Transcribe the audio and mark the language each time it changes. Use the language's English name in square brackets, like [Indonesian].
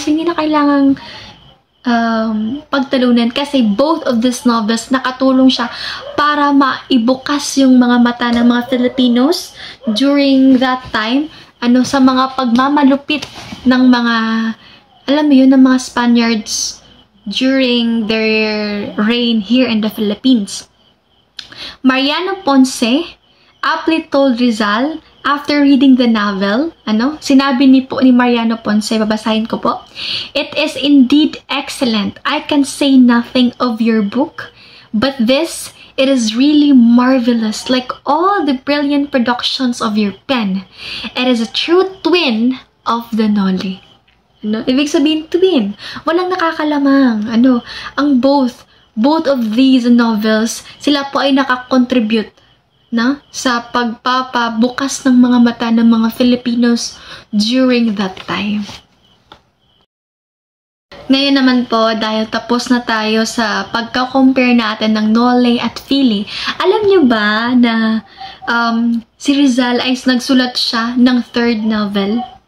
[Filipino] So hindi na kailangang pagtalunan kasi [English] both of these novels [Filipino] nakatulong siya para maibukas yung mga mata ng mga Filipinos [English] during that time [Filipino] sa mga pagmamalupit ng mga ng mga Spaniards [English] during their reign here in the Philippines. Mariano Ponce aptly told Rizal after reading the novel, [Filipino] sinabi ni Mariano Ponce, babasahin ko po, [English] "It is indeed excellent. I can say nothing of your book, but it is really marvelous, like all the brilliant productions of your pen. It is a true twin of the Noli." [Filipino] Ibig sabihin, twin. Walang nakakalamang. Ang [English] both of these novels, [Filipino] sila po ay nakakontribute sa pagpapabukas ng mga mata ng mga Filipinos [English] during that time. [Filipino] Ngayon naman po, dahil tapos na tayo sa pagka-compare natin ng Noli at Fili, alam niyo ba na si Rizal ay nagsulat siya ng third novel?